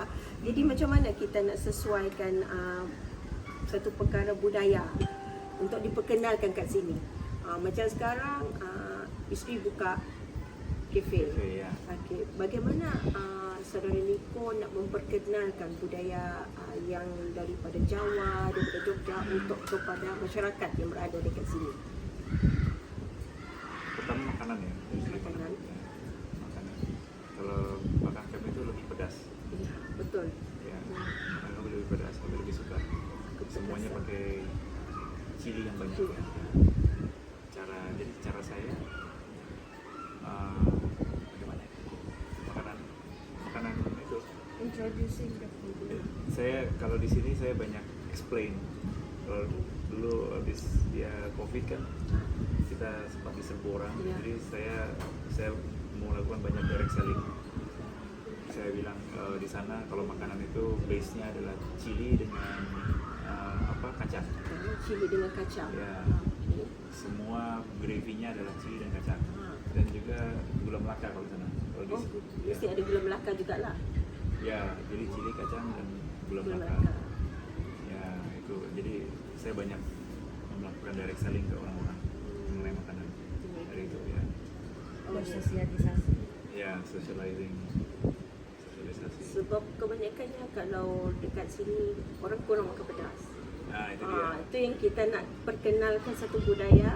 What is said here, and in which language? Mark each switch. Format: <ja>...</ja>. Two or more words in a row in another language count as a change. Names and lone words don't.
<ms>Jadi macam mana kita nak sesuaikan satu perkara budaya untuk diperkenalkan kat sini. Macam sekarang isteri buka kafe. Okey, ya. Okey, bagaimana saudara Niko nak memperkenalkan budaya yang daripada Jawa, daripada Jogja untuk kepada masyarakat yang berada dekat sini? Pertama makanan ya. Makanan. Ya, makanan.</ms> <id>Kalau makan kami itu lebih pedas. Ya, betul. Ya, makanan kami lebih pedas, kami lebih suka. Semuanya pakai cili yang banyak.</id> <ms>Cili. Ya.</ms> <id>Jadi cara saya bagaimana? Makanan itu.</id> <en>introducing the food.</en> <id>Saya kalau di sini saya banyak explain. Kalau dulu habis dia COVID kan kita sempat diserbu orang, Ya. jadi saya mau lakukan banyak</id> <en>direct selling.</en> <id>Saya bilang di sana kalau makanan itu base-nya adalah chili dengan kacang.</id> <ms>Cili dengan kacang. Ya. Okey.</ms> <id>Semua gravy-nya adalah chili dan kacang. Dan juga gula melaka kalau di sana. Kalau di Oh, ya.</id> <ms>mesti ada gula melaka jugalah.</ms> <id>Ya, jadi chili, kacang dan gula Gula melaka. melaka. Ya, itu. Jadi saya banyak melakukan</id> <en>direct selling</en> <id>ke orang-orang mengenai makanan. Dari itu ya. Bersosialisasi. Ya, socializing. Sosialisasi.</id> <ms>Sebab kebanyakannya kalau dekat sini orang kurang makan pedas. Nah, itu dia. Itu yang kita nak perkenalkan satu budaya</ms>